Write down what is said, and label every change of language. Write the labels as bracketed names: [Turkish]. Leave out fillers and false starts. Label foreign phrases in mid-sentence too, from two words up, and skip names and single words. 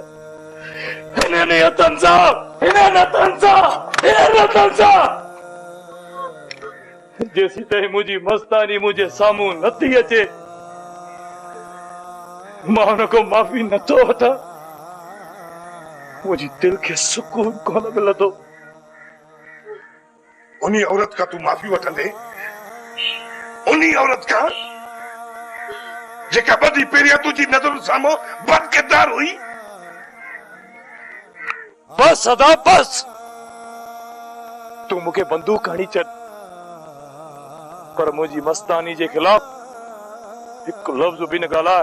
[Sindhi] इन्हनि हथनि सां जेसी ताईं मुंहिंजी मस्तानी मुंहिंजे साम्हूं नथी अचे, मां हुन खां माफ़ी नथो वठां। मुंहिंजी दिल खे सुकून कोन मिलंदो। उन्हीं औरत का तू माफी वठंदे, उन्हीं औरत का जेका बदी पहिरियां तुंहिंजी नज़र साम्हूं बदकिरदार हुई। बस अदा बस, तू मूंखे बंदूक हणी छॾ, पर मुंहिंजी मस्तानी जे खिलाफ हिकु लफ़्ज़ बि न ॻाल्हाए।